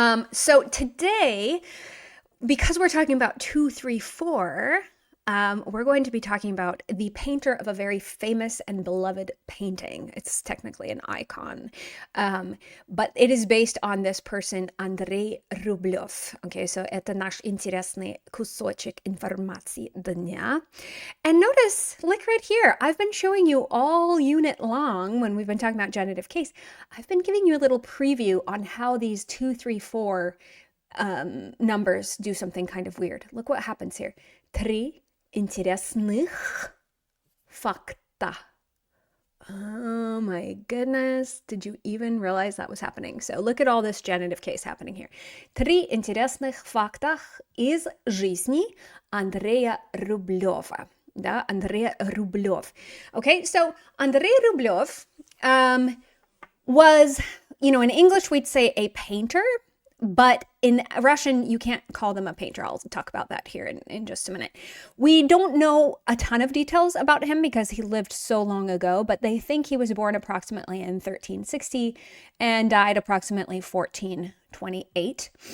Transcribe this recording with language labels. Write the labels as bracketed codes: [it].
[en] So today, because we're talking about 2-3-4, we're going to be talking about the painter of a very famous and beloved painting. It's technically an icon, but it is based on this person, Andrei Rublov. [ru] Okay, so это наш интересный кусочек информации дня. [en] And notice, like right here, I've been showing you all unit long when we've been talking about genitive case. I've been giving you a little preview on how these 2-3-4 numbers do something kind of weird. Look what happens here. [ru] Три интересных факта. [en] Oh my goodness. Did you even realize that was happening? So look at all this genitive case happening here. [ru] Три интересных факта из жизни Андрея Рублева. [en] Да, Andrei Rublov. Okay, so Andrei Rublov was, in English we'd say a painter, but in Russian, you can't call them a painter. I'll talk about that here in just a minute. We don't know a ton of details about him because he lived so long ago, but they think he was born approximately in 1360 and died approximately 1428.